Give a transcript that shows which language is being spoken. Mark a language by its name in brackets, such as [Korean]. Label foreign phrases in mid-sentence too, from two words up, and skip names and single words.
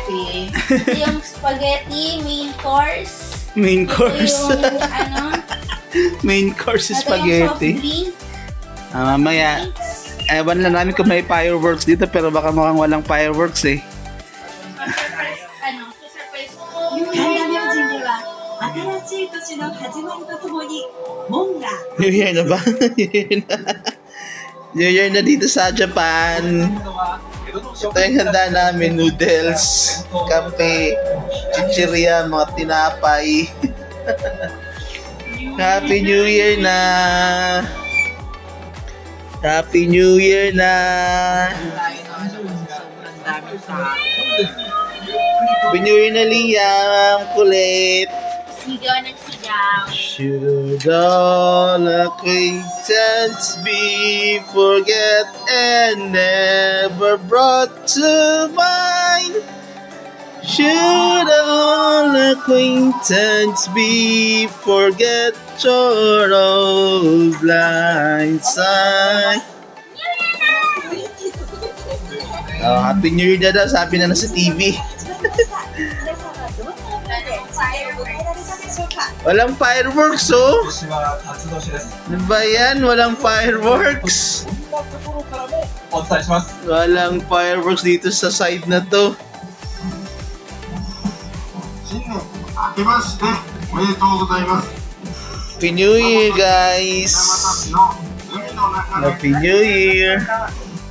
[Filipino] Ito yung spaghetti, [English] main course. Main [Filipino] Ito [English] course. [Filipino] yung ano. [English] Main course [Filipino] Ito yung soft spaghetti. drink. Mamaya, ewan lang namin kung may fireworks dito pero baka mukhang walang fireworks eh. Ano, surprise ko. [Japanese] 海南明神では新しい年の始まりとともに門が [English] New Year [Filipino] na ba? [English] New Year [Filipino] na dito sa Japan. Ito yung handa namin, noodles, kape, chichirya, mga tinapay. [English] Happy New Year [Filipino] na! [English] Happy New Year [Filipino] na! Sobrang dami sa [English] Happy New Year [Filipino] na, Liam! Kulit! Sigaw ng sigaw. [English] Should all acquaintance be forget and never brought to mind? Should all acquaintance be forget your old blind side? [Filipino] Oh, [English] Happy New Year [Filipino] na daw, sabi na sa TV. [Japanese] 皆さんはどんな思いで新年を迎えられたでしょうか。 [Filipino] Walang fireworks, oh. [Japanese] 今年は辰年です。 [Filipino] Ano ba yan? Walang fireworks. [Japanese] こんなところからもお伝えします。 [Filipino] Walang fireworks dito sa side na to. [Japanese] 新年明けましておめでとうございます。 [English] Happy New Year, guys. [Japanese] 山田市の海の中で [English] Happy New Year.